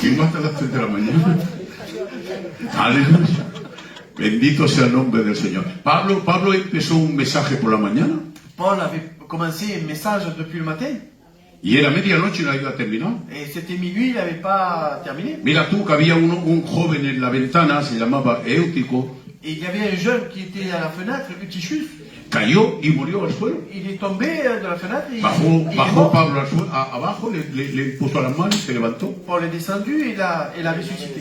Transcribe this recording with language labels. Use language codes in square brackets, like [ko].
[es] Tengo hasta las 3 de la mañana. Aleluya. Bendito sea el nombre del Señor. Pablo empezó un mensaje por la mañana [fr] Paul avait commencé un message depuis le matin, [es] y era medianoche y no había terminado. [fr] et c'était minuit, il n'avait pas terminé. [es] Mira tú que había un joven en la ventana, se llamaba Éutico, [fr] Et il y avait un jeune qui était à la fenêtre, Eutychus. [es] cayó y murió al suelo. [fr] Il est tombé de la fenêtre et il est [es] Bajó [fr] mort. [es] Pablo al suelo, abajo, le puso las manos, se levantó [fr] Paul est descendu et l'a ressuscité.